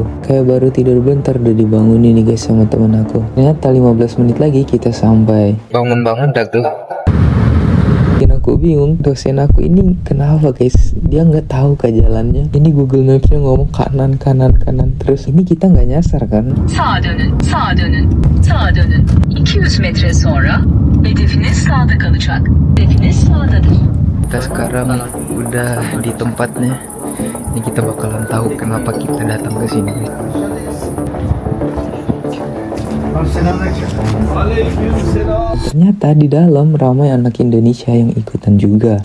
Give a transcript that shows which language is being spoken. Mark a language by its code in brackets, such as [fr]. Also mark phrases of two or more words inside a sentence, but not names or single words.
[id] Kayak baru tidur bentar udah dibangunin nih, guys, sama temen aku. Ternyata 15 menit lagi kita sampai. Bangun-bangun dah tuh. Bikin aku bingung, dosen aku ini kenapa, guys? Dia nggak tahu ke jalannya. Ini Google Maps-nya ngomong kanan, kanan, kanan. Terus ini kita nggak nyasar kan? [tr] Sağa dönün, sağa dönün, sağa dönün. 200 metre sonra hedefiniz sağda kalacak. Hedefiniz sağdadır. [id] Kita sekarang udah di tempatnya. Ini kita bakalan tahu kenapa kita datang ke sini. Ternyata di dalam ramai anak Indonesia yang ikutan juga.